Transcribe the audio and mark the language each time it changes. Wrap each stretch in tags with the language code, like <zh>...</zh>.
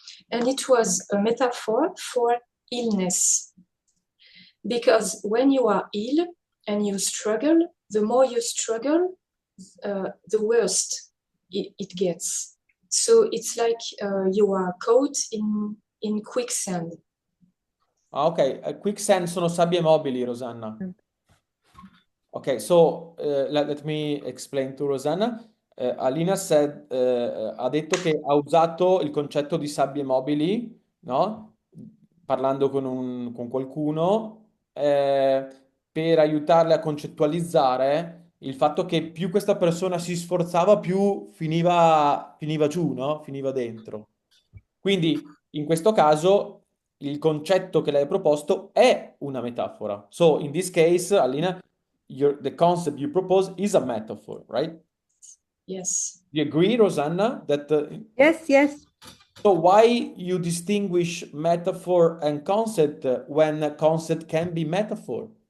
<en>And it was a metaphor for illness. Because when you are ill and you struggle, the more you struggle, the worse it gets. So it's like you are caught in quicksand. Ah, ok, quicksand</en> <it>sono sabbie mobili,</it> <en>Rosanna. Okay, so let me explain to Rosanna.</en> <it>Alina ha detto che ha usato il concetto di sabbie mobili, no? Parlando con qualcuno per aiutarle a concettualizzare il fatto che più questa persona si sforzava, più finiva giù, no? Finiva dentro. Quindi in questo caso il concetto che lei ha proposto è una metafora.</it> <en>So in this case, Alina, the concept you propose is a metaphor, right? Yes. You agree, Rosanna, that Yes, yes. so why you distinguish metaphor and concept when a concept can be metaphor?</en>